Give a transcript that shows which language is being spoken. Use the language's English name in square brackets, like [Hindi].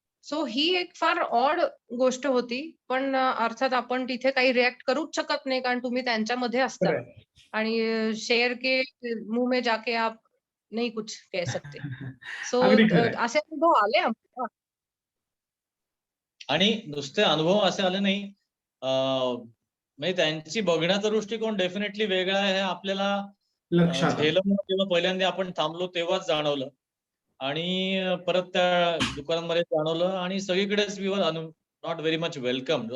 [Marathi] So ही एक फार odd गोष्ट होती. पण अर्थात आपण तिथे काही रिएक्ट करूच शकत नाही, कारण तुम्ही त्यांच्यामध्ये असता. [Hindi] आणि शेर के मुंह में जाके आप नहीं कुछ कह सकते. [English] so [Marathi] अगदी खरंय. असे अनुभव आले आम्हाला. आणि नुसते अनुभव असे आले नाही, म्हणजे त्यांची बघण्याचा दृष्टिकोन डेफिनेटली वेगळा आहे हे आपल्याला लक्षात आलं. झेलम जेव्हा पहिल्यांदा आपण थांबलो तेव्हाच जाणवलं आणि परत त्या दुकानांमध्ये जाणवलं आणि सगळीकडेच [English] We were not very much welcome.